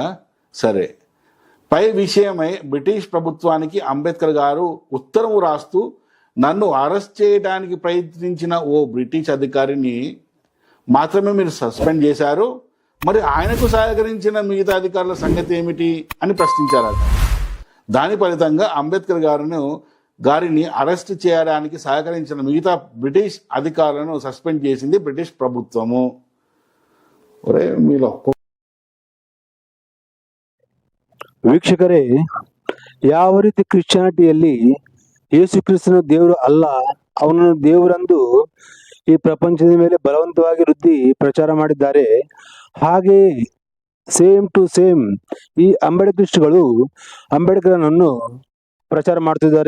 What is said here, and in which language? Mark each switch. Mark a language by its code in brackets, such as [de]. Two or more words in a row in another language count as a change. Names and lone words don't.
[te] సరే, పై విషయమై బ్రిటిష్ ప్రభుత్వానికి అంబేద్కర్ గారు ఉత్తరం రాస్తూ, నన్ను అరెస్ట్ చేయడానికి ప్రయత్నించిన ఓ బ్రిటిష్ అధికారిని మాత్రమే మీరు సస్పెండ్ చేశారు, మరి ఆయనకు సహకరించిన మిగతా అధికారుల సంగతి ఏమిటి అని ప్రశ్నించారు. దాని ఫలితంగా అంబేద్కర్ గారిని అరెస్ట్ చేయడానికి సహకరించిన మిగతా బ్రిటిష్ అధికారులను సస్పెండ్ చేసింది బ్రిటిష్ ప్రభుత్వము. ఒరే మీలో [kn] ವೀಕ್ಷಕರೇ, ಯಾವ ರೀತಿ ಕ್ರಿಶ್ಚಿಯಾನಿಟಿಯಲ್ಲಿ ಯೇಸು ಕ್ರಿಸ್ತನು ದೇವರು ಅಲ್ಲ, ಅವನನ್ನು ದೇವರೆಂದು ಈ ಪ್ರಪಂಚದ ಮೇಲೆ ಬಲವಂತವಾಗಿ ವೃದ್ಧಿ ಪ್ರಚಾರ ಮಾಡಿದ್ದಾರೆ, ಹಾಗೆಯೇ [en] same to same [kn] ಈ ಅಂಬೇಡ್ಕರಿಸ್ಟ್ಗಳು ಅಂಬೇಡ್ಕರನನ್ನು ಪ್ರಚಾರ ಮಾಡ್ತಿದ್ದಾರೆ.